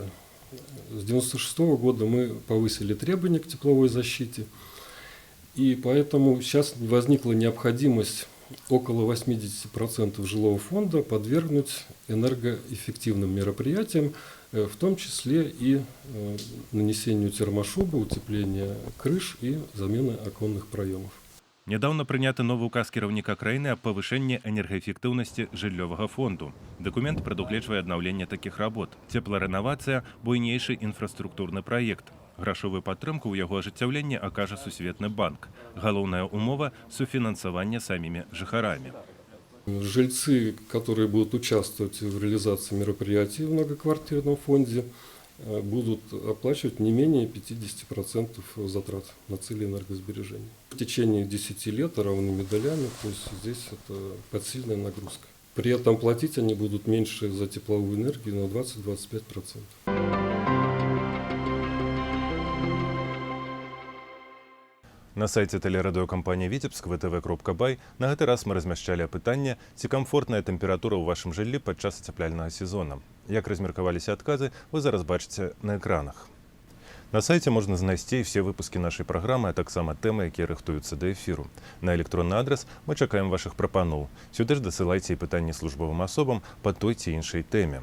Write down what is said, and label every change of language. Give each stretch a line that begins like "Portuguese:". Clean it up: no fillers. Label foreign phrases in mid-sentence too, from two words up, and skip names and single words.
Russian: С 1996 года мы повысили требования к тепловой защите, и поэтому сейчас возникла необходимость около 80% жилого фонда подвергнуть энергоэффективным мероприятиям, в том числе и нанесению термошубы, утепления крыш и замены оконных проемов.
Belarusian: Нядаўна прыняты новы указ кіраўніка краіны аб павышэнні энергаэфектыўнасці жыллёвага фонду. Дакумент прадугледжвае аднаўленне такіх работ. Цепларэновацыя – буйнейшы інфраструктурны праект. Грашовую падтрымку ў яго ажыццяўленні акажа Сусветны банк. Галоўная умова – суфінансаванне самімі жыхарамі.
Russian: Жильцы, которые будут участвовать в реализации мероприятий в многоквартирном фонде, будут оплачивать не менее 50% затрат на цели энергосбережения. В течение 10 лет равными долями, то есть здесь это подсильная нагрузка. При этом платить они будут меньше за тепловую энергию на 20-25%.
Belarusian: На сайце тэлерадыёкампаніі Віцебск vtv.by на гэты раз мы размяшчалі апытанне, ці камфортная тэмпература ў вашым жыллі падчас ацяпляльнага сезона. Як размеркаваліся адказы, вы зараз бачыце на экранах. На сайце можна знайсці все выпускі нашай праграмы, а таксама тэмы, якія рыхтуюцца да эфіру. На электронны адрас мы чакаем вашых прапаноў. Сюды ж дасылайце і пытанні службовым асобам па той ці іншай тэме.